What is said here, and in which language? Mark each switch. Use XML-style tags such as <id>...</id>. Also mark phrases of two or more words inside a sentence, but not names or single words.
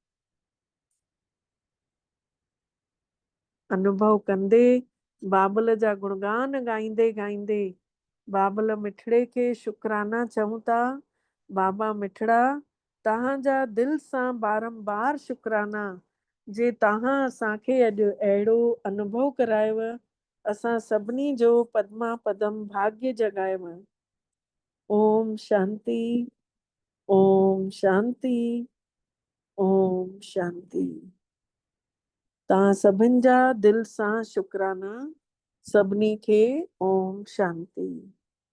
<sd>अनुभव कंदे, बाबल जा गुणगान ॻाईंदे ॻाईंदे बाबल मिठड़े खे शुकराना चऊं था। बाबा मिठड़ा, तव्हांजा दिल सां बारंबार शुकराना जे तव्हां असांखे अॼु अहिड़ो अनुभव करायव। असां सभिनी जो पदमा पदम भाग्य जगायव।</sd> <sa>ओम शांति, ओम शांति, ओम शांति।</sa> <sd>तव्हां सभिनि जा दिल सां शुकराना। सभिनी खे</sd> <sa>ओम शांति।</sa>